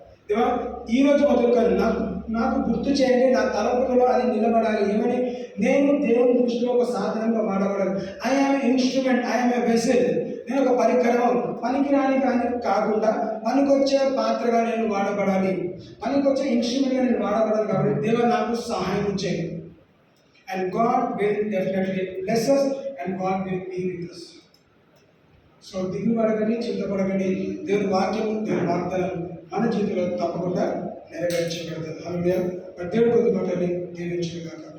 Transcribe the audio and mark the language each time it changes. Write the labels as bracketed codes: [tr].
[te] దేవా ఈరోజు మొదలుకొని నాకు గుర్తు చేయండి, నా తలపులలో అది నిలబడాలి. ఏమని? నేను దేవుని దృష్టిలో ఒక సాధనంగా వాడబడాలి. [en] I am instrument, I am a vessel. [te] నేను ఒక పరికరం, పనికిరాని కానీ కాకుండా పనికొచ్చే పాత్రగా నేను వాడబడాలి, పనికొచ్చే ఇన్స్ట్రుమెంట్గా నేను వాడబడాలి. కాబట్టి దేవా నాకు సహాయం చేయండి. [en] And God will definitely bless us and God will be with us. [te] So దిగులు పడకండి, చింతపడకండి. దేవుని వాక్యము, దేవుని వాగ్దానం మన జీవితంలో తప్పకుండా నెరవేర్చబడుతుంది. హల్లెలూయా. దేవుడు కొద్ది మాటని దీవించుగాక.